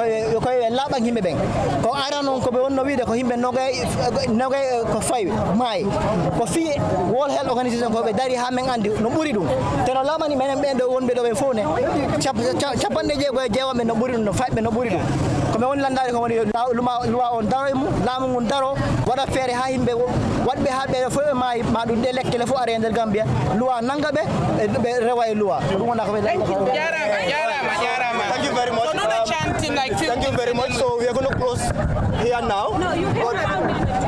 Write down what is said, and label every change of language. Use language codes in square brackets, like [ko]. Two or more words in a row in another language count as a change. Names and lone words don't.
[ff] ko laba himbe ben ko ara non ko be wonno wiide ko himbe nogay ko fay may ko fi World Health Organization ko be dari ha men andi no buri dum te no lamani menen be do wonbe do be fone capande jeego e jeewa men no buri dum no faybe no buri dum ko me woni landade ko woni luwa on daro mu lamu ngun daro wada fere ha himbe wadbe ha be fo may ma dum de lekkele fo are nder Gambia luwa nangabe be reway luwa dum wona ko be jarama [en] thank you very much chanting like thank you very much so we are going to close here now